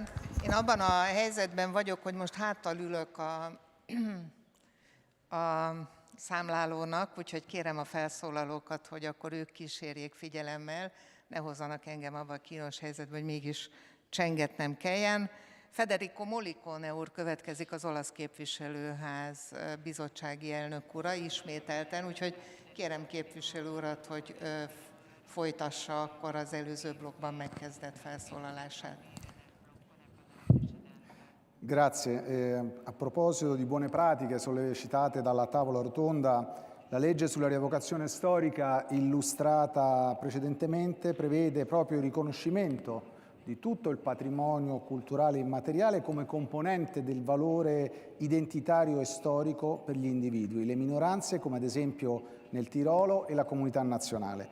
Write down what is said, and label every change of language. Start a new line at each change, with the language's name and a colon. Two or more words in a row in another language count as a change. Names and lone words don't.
Hungarian: Én abban a helyzetben vagyok, hogy most háttal ülök a számlálónak, úgyhogy kérem a felszólalókat, hogy akkor ők kísérjék figyelemmel, ne hozzanak engem abba a kínos helyzetbe, hogy mégis csengetnem kelljen. Federico Morricone úr következik, az olasz képviselőház bizottsági elnök ura, ismételten, úgyhogy kérem képviselő urat, hogy folytassa akkor az előző blokkban megkezdett felszólalását.
Italian: Grazie. A proposito di buone pratiche sollecitate dalla tavola rotonda, la legge sulla rievocazione storica illustrata precedentemente prevede proprio il riconoscimento di tutto il patrimonio culturale immateriale come componente del valore identitario e storico per gli individui, le minoranze come ad esempio nel Tirolo e la comunità nazionale.